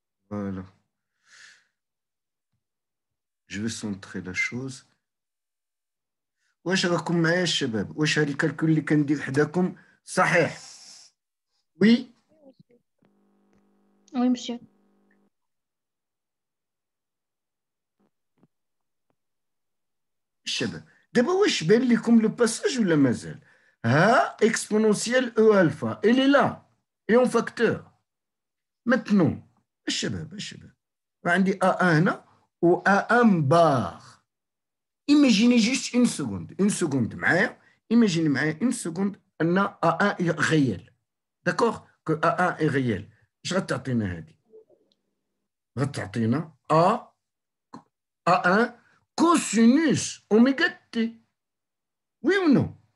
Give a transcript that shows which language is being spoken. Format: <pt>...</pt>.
<fr>Voilà. Je vais centrer la chose.</fr> <ar>واش راكم معايا الشباب؟ واش هاد الكالكول اللي كندير حداكم صحيح؟ وي</ar> <fr>Oui, monsieur.</fr> <ar>الشباب دابا واش بان لكم لو باساج ولا مازال؟ ها اكسبونونسيال او الفا</ar> <fr>elle est là et en facteur. Maintenant</fr> <ar>الشباب عندي A1 هنا و A1 بار.</ar> <fr>Imaginez juste une seconde</fr> <ar>معايا.</ar> <fr>Imaginez معايا une seconde ان A1 est réel. D'accord que A1 est réel.</fr> <ar>اش غتعطينا هادي؟ غتعطينا A1 cosinus oméga t.</ar> <fr>Oui ou non?</fr>